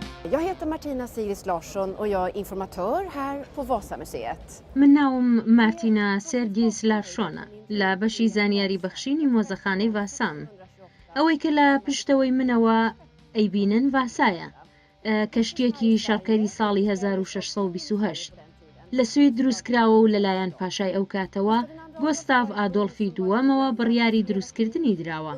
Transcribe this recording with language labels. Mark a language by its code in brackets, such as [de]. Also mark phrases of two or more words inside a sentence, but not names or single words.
[sv] Jag heter Martina Sigris Larsson och jag är informatör här på Vasamuseet. [ckb] من ناوم مارتینا سێرگیس لارشۆنە لە بەشی زانیاری بەخشینی مۆزەخانەی ڤاسام. ئەوەی کە لە پشتەوەی منەوە ئەیبینن ڤاسایە، کەشتیەکی شەڕکەری ساڵی 1628 لە سوید دروستکراوە و لەلایەن پاشای ئەو کاتەوە گۆستاڤ ئادۆڵفی دووەمەوە بڕیاری دروستکردنی دراوە.